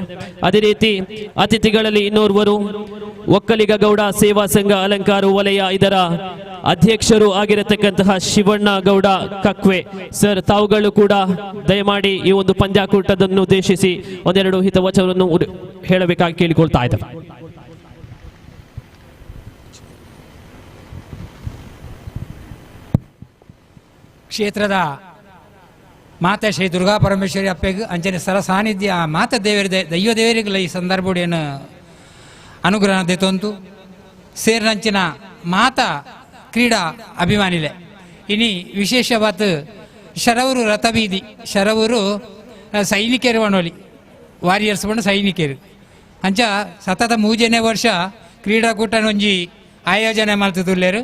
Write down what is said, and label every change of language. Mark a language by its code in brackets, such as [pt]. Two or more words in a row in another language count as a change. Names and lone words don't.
[kn] ಅದೇ ರೀತಿ ಅತಿಥಿಗಳಲ್ಲಿ ಇನ್ನೋರ್ವರು ಒಕ್ಕಲಿಗ ಗೌಡ ಸೇವಾ ಸಂಘ ಅಲಂಕಾರ ವಲಯ ಇದರ ಅಧ್ಯಕ್ಷರು ಆಗಿರತಕ್ಕಂತಹ ಶಿವಣ್ಣ ಗೌಡ ಕಕ್ವೆ ಸರ್, ತಾವುಗಳು ಕೂಡ ದಯಮಾಡಿ ಈ ಒಂದು ಪಂದ್ಯಾಕೂಟವನ್ನು ಉದ್ದೇಶಿಸಿ ಒಂದೆರಡು ಹಿತವಚನವನ್ನು ಹೇಳಬೇಕಾಗಿ ಕೇಳಿಕೊಳ್ತಾ ಇದ್ದೇವೆ. [tcy] ಕ್ಷೇತ್ರದ ಮಾತಾ ಶ್ರೀ ದುರ್ಗಾ ಪರಮೇಶ್ವರಿ ಅಪ್ಪೆಗೆ ಅಂಚನೆ ಸರ ಸಾನ್ನಿಧ್ಯ ಮಾತಾ ದೇವರ ದೈವ ದೇವರಿಗೆಲ್ಲ ಈ ಸಂದರ್ಭಡೇನು ಅನುಗ್ರಹ ದೇತೊಂತು ಸೇರಿನಂಚಿನ ಮಾತಾ ಕ್ರೀಡಾ ಅಭಿಮಾನಿಲೆ ಇನಿ ವಿಶೇಷವಾದ ಶರವರು ರಥಬೀದಿ ಶರವರು ಸೈನಿಕರು ಬಣ್ಣೋಲಿ ವಾರಿಯರ್ಸ್ ಬಣ್ಣ ಸೈನಿಕರು ಅಂಚ ಸತತ 3ನೇ ವರ್ಷ ಕ್ರೀಡಾಕೂಟ ಒಂಜಿ ಆಯೋಜನೆ ಮಾಡ್ತಿದ್ದುಲ್ಲೇರು.